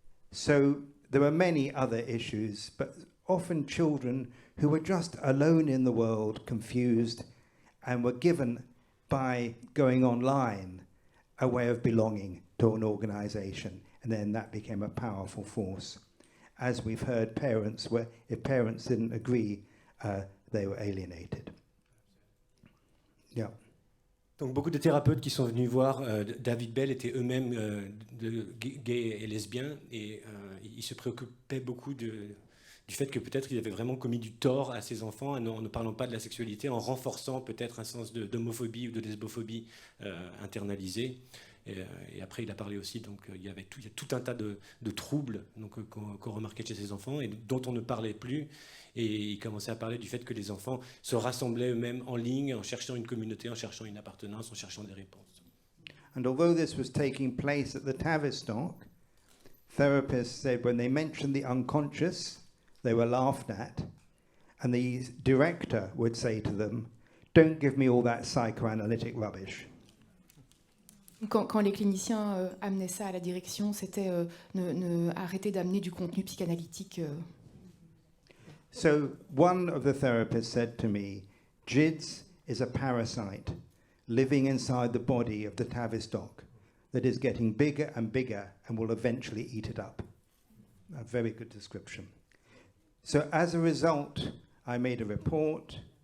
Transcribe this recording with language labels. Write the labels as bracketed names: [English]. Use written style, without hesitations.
[English] So there were many other issues, but often children who were just alone in the world, confused, and were given, by going online, a way of belonging to an organisation, and then that became a powerful force. As we've heard, if parents didn't agree, they were alienated. Yeah. [French] Donc beaucoup de thérapeutes qui sont venus voir David Bell étaient eux-mêmes gays et lesbiens, et ils se préoccupaient beaucoup du fait que peut-être ils avaient vraiment commis du tort à ces enfants en ne parlant pas de la sexualité, en renforçant peut-être un sens d'homophobie ou de lesbophobie internalisé. Et après, il a parlé aussi, donc il y a tout un tas de troubles qu'on remarquait chez ces enfants et dont on ne parlait plus. Et il commençait à parler du fait que les enfants se rassemblaient eux-mêmes en ligne, en cherchant une communauté, en cherchant une appartenance, en cherchant des réponses. [English] And although this was taking place at the Tavistock, therapists said when they mentioned the unconscious, they were laughed at, and the director would say to them, "Don't give me all that psychoanalytic rubbish." [French] Quand les cliniciens amenaient ça à la direction, c'était arrêter d'amener du contenu psychanalytique. [English] So one of the therapists said to me, GIDS is a parasite living inside the body of the Tavistock that is getting bigger and bigger and will eventually eat it up. A very good description. So as a result, I made a report.